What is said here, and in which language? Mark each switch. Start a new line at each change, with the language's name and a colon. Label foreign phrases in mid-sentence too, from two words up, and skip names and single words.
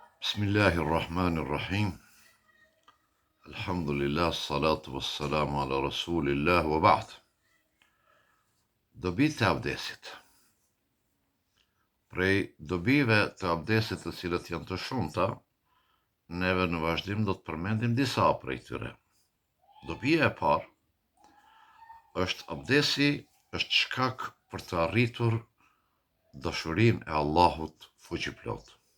Arabic: بسم الله الرحمن الرحيم. الحمد لله، الصلاة والسلام على رسول الله وبعد.
Albanian: Dobit të abdesit. Prej dobive të abdesit të cilët janë të shumta, neve në vazhdim do të përmendim disa prej tyre. Dobia e parë është abdesi është shkak për të arritur dashurinë e Allahut fuqiplot.